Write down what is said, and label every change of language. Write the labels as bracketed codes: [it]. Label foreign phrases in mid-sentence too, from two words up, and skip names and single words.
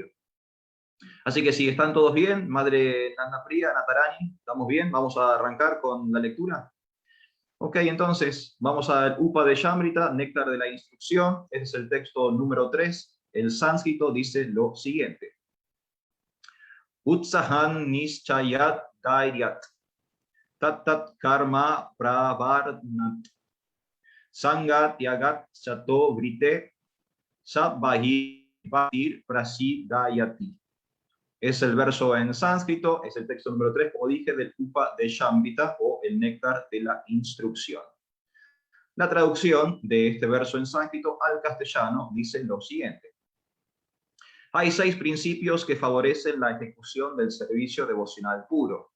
[es] Así que si están todos bien, Madre Nanda Priya, Natarani, ¿estamos bien? Vamos a arrancar con la lectura. Ok, entonces vamos al Upadeshamrita, Néctar de la Instrucción. Este es el texto número 3. El sánscrito dice lo siguiente. [sa] Utsahan nischayat dairyat, tat karma pravarnat, sangat yagat chato vrite, sabbahi bhatir prasidayati. [es] Es el verso en sánscrito, es el texto número 3, como dije, del Upadeshamrita o el Néctar de la Instrucción. La traducción de este verso en sánscrito al castellano dice lo siguiente. Hay 6 principios que favorecen la ejecución del servicio devocional puro.